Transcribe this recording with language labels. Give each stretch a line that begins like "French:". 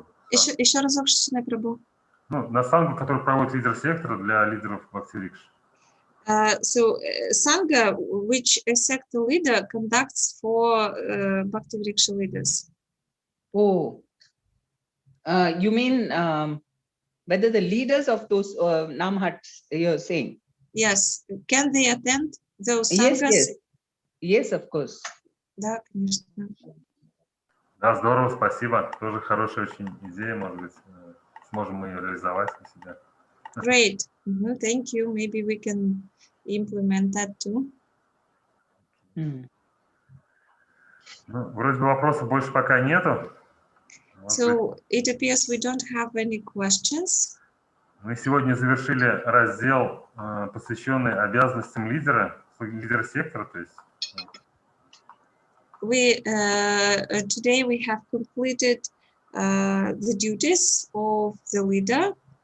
Russian: Еще разок, Шри Прабhu. Ну, на сангу, который проводит лидер сектора для лидеров бхакти-рикши.
English: So Sangha, which a sector leader conducts for Bhakti-Vriksha leaders. Oh, you mean whether the leaders of those namhats you're saying? Yes. Can they attend those sanghas? Yes, of course.
Russian: Да, конечно. Да, здорово, спасибо. Тоже хорошая очень идея, может быть, сможем мы ее реализовать на себя.
English: Great. Thank you. Maybe we can implement that too.
Russian: Ну, вроде бы вопросов больше пока нету.
English: So it appears we don't have any questions.
Russian: Мы сегодня завершили раздел, посвященный обязанностям лидера сектора, то есть.
English: Today we have completed the duties of the leader.